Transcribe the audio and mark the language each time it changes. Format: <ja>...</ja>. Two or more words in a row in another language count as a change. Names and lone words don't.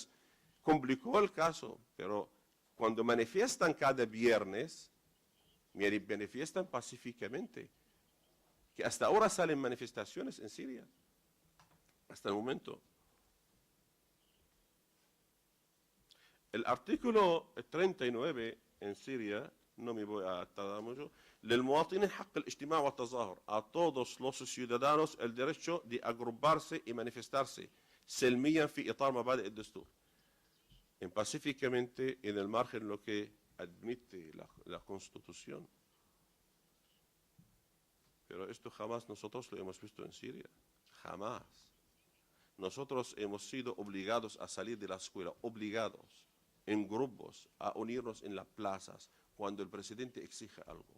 <es>Complicó el caso, pero cuando manifiestan cada viernes, manifiestan pacíficamente. Que hasta ahora salen manifestaciones en Siria, hasta el momento. El artículo 39 en Siria, no me voy a tardar mucho,</es> <ar>للمواطنين حق الاجتماع والتظاهر,</ar> <es>a todos los ciudadanos el derecho de agruparse y manifestarse</es> <ar>سلميا في إطار مبادئ الدستور.</ar> <es>Pacíficamente en el margen lo que admite la Constitución. Pero esto jamás nosotros lo hemos visto en Siria, jamás. Nosotros hemos sido obligados a salir de la escuela, obligados en grupos a unirnos en las plazas cuando el presidente exige algo.</es>